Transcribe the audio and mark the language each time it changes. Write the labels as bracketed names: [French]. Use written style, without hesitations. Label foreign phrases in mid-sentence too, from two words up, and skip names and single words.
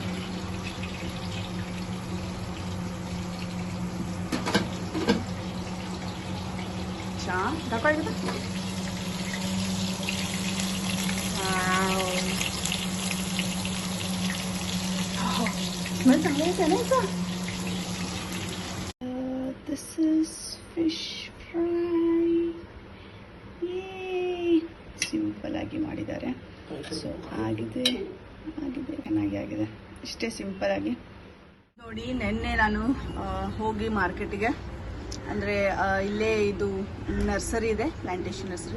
[Marathi] छान दाखवायचं का? स्मेल चांगला आहे ना याचा. [English] This is fish fry. [Kannada] ಸಿಂಪಲ್ ಆಗಿ ಮಾಡಿದ್ದಾರೆ. ಸೊ ಆಗಿದೆ ಚೆನ್ನಾಗಿ ಇಷ್ಟೇ ಸಿಂಪಲ್ ಆಗಿ. ನೋಡಿ, ನೆನ್ನೆ ನಾನು ಹೋಗಿ ಮಾರ್ಕೆಟಿಗೆ, ಅಂದರೆ ಇಲ್ಲೇ ಇದು ನರ್ಸರಿ ಇದೆ, [English] plantation nursery.